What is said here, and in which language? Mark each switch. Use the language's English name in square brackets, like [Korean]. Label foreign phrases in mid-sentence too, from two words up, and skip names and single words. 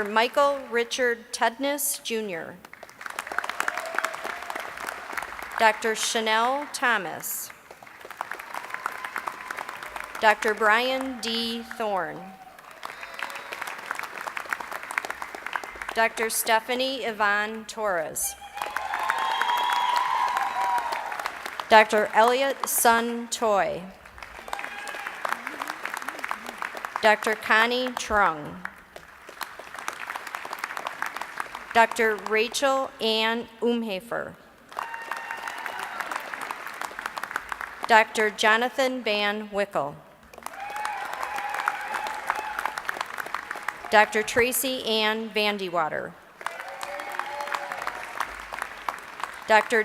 [English] Michael Richard Tedness, Jr. Dr. Chanel Thomas. Dr. Brian D. Thorne. Dr. Stephanie Yvonne Torres. Dr. Elliot Sun Toy. Dr. Connie Trung. Dr. Rachel Ann Umhafer. Dr. Jonathan Van Wickel. Dr. Tracy Ann Vandewater. Dr.